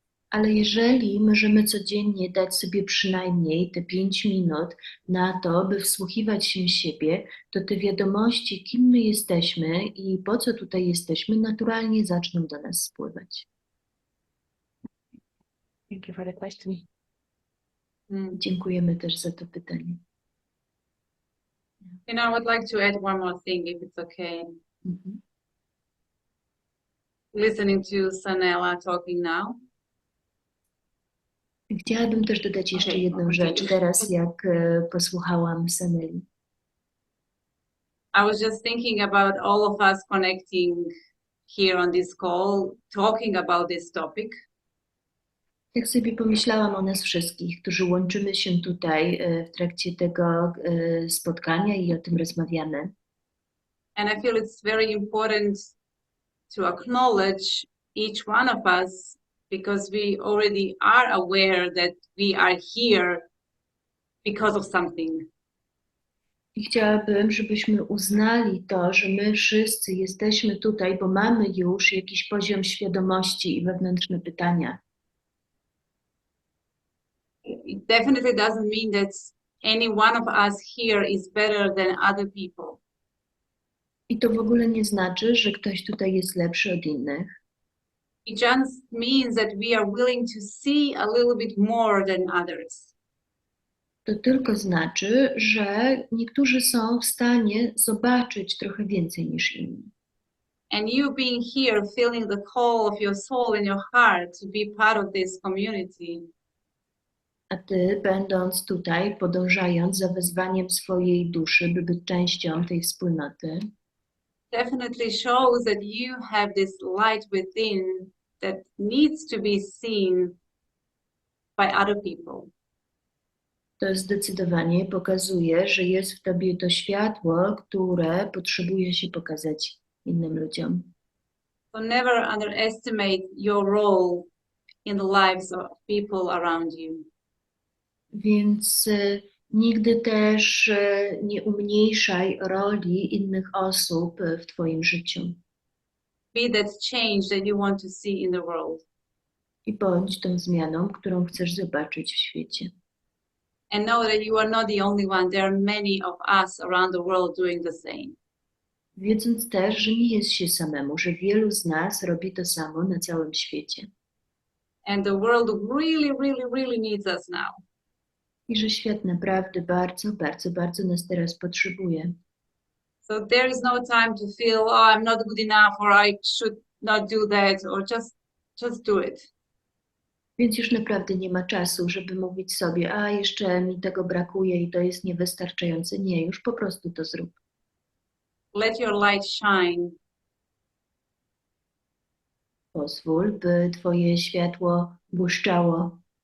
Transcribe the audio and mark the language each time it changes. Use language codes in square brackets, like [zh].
[pl] Ale jeżeli możemy codziennie dać sobie przynajmniej te 5 minut na to, by wsłuchiwać się w siebie, to te wiadomości, kim my jesteśmy i po co tutaj jesteśmy, naturalnie zaczną do nas spływać. [en] Thank you for the question. [pl] Dziękujemy też za to pytanie. [en] You know, I would like to add one more thing, if it's okay. Mhm. Listening to Sanela talking now. [pl] Chciałabym też dodać jeszcze Okej, okej. rzecz teraz, jak posłuchałam Saneli. [en] I was just thinking about all of us connecting here on this call, talking about this topic. [pl] Tak sobie pomyślałam o nas wszystkich, którzy łączymy się tutaj w trakcie tego spotkania i o tym rozmawiamy. [en] And I feel it's very important to acknowledge each one of us because we already are aware that we are here because of something. [pl] I chciałabym, żebyśmy uznali to, że my wszyscy jesteśmy tutaj, bo mamy już jakiś poziom świadomości i wewnętrzne pytania. [en] It definitely doesn't mean that any one of us here is better than other people. [pl] I to w ogóle nie znaczy, że ktoś tutaj jest lepszy od innych. [en] It just means that we are willing to see a little bit more than others. [pl] To tylko znaczy, że niektórzy są w stanie zobaczyć trochę więcej niż inni. [en] And you being here, feeling the call of your soul and your heart to be part of this community, [pl] A ty, będąc tutaj, podążając za wezwaniem swojej duszy, by być częścią tej wspólnoty, [en] definitely shows that you have this light within that needs to be seen by other people. [pl] to zdecydowanie pokazuje, że jest w tobie to światło, które potrzebuje się pokazać innym ludziom. [en] So never underestimate your role in the lives of people around you. [pl] Więc nigdy też nie umniejszaj roli innych osób w twoim życiu. [en] Be that change that you want to see in the world. [pl] I bądź tą zmianą, którą chcesz zobaczyć w świecie. [en] And know that you are not the only one. There are many of us around the world doing the same. [pl] Wiedząc też, że nie jest się samemu, że wielu z nas robi to samo na całym świecie. [en] And the world really, really, really needs us now. [pl] I że świat naprawdę bardzo, bardzo, bardzo nas teraz potrzebuje. [en] So there is no time to feel, oh, I'm not good enough, or I should not do that, or just do it. [pl] Więc już naprawdę nie ma czasu, żeby mówić sobie, a jeszcze mi tego brakuje i to jest niewystarczające. Nie, już po prostu to zrób. [en] Let your light shine. [pl] Pozwól, by twoje światło błyszczało,